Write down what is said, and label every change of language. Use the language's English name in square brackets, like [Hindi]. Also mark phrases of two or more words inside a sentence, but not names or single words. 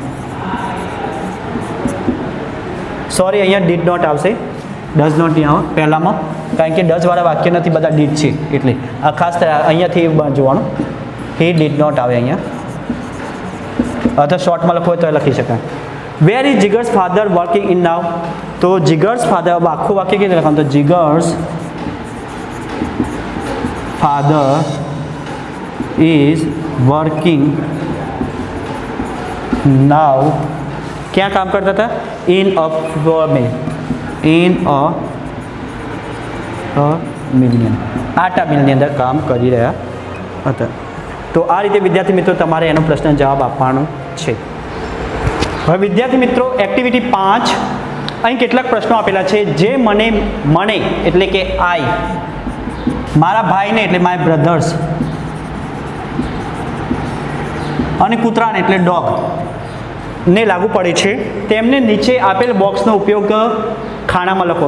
[Gujarati] સોરી, અહીંયા [English] did not [Gujarati] આવશે, [English] does not [Gujarati] નહીં આવે પહેલામાં, કારણ કે ડઝવાળા વાક્ય નથી, બધા ડીડ છે એટલે આ ખાસ અહીંયાથી જોવાનું. [English] He did not [Gujarati] આવે અહીંયા. અથવા શોર્ટમાં લખવું હોય તો લખી શકાય. [English] Where is Jigar's father working in now? [Gujarati] તો જીગર્સ ફાધર, આખું વાક્ય કેવી રીતે લખવાનું? [English] તો જીગર્સ father is working now. ક્યાં કામ કરતા હતા? in a flour mill. in a million. [Gujarati] આટા મિલની અંદર કામ કરી રહ્યા હતા. તો આ રીતે વિદ્યાર્થી મિત્રો તમારે એનો પ્રશ્ન જવાબ આપવાનો છે. હવે વિદ્યાર્થી મિત્રો એક્ટિવિટી 5 અહીં કેટલાક પ્રશ્નો આપેલા છે. જે મને એટલે કે આઈ, મારા ભાઈને એટલે [English] my brothers, [Gujarati] અને કૂતરાને એટલે ડોગ ને લાગુ પડે છે, તેમને નીચે આપેલ બોક્સનો ઉપયોગ ખાનામાં લખો.